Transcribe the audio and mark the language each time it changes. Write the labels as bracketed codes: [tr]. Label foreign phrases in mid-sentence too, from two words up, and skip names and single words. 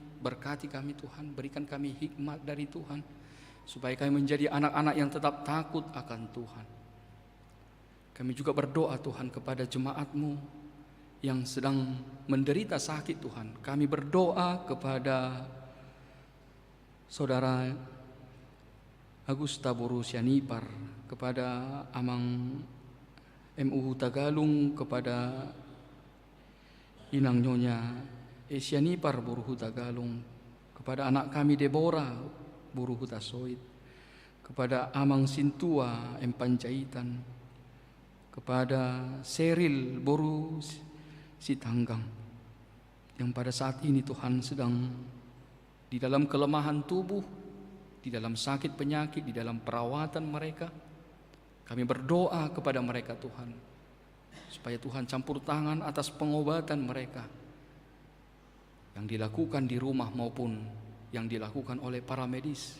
[id] Berkati kami Tuhan, berikan kami hikmat dari Tuhan, supaya kami menjadi anak-anak yang tetap takut akan Tuhan. Kami juga berdoa Tuhan kepada jemaat-Mu yang sedang menderita sakit Tuhan. Kami berdoa kepada Saudara Agusta Boru Sianipar, kepada Amang MU Tagalung, kepada Inang Nyonya Sianipar Boru Tagalung, kepada anak kami Deborah Boru Hutasoit, kepada Amang Sintua Panjaitan, kepada Seril Boru Sitanggang, yang pada saat ini Tuhan sedang di dalam kelemahan tubuh, di dalam sakit penyakit, di dalam perawatan mereka. Kami berdoa kepada mereka Tuhan, supaya Tuhan campur tangan atas pengobatan mereka, yang dilakukan di rumah maupun yang dilakukan oleh para medis.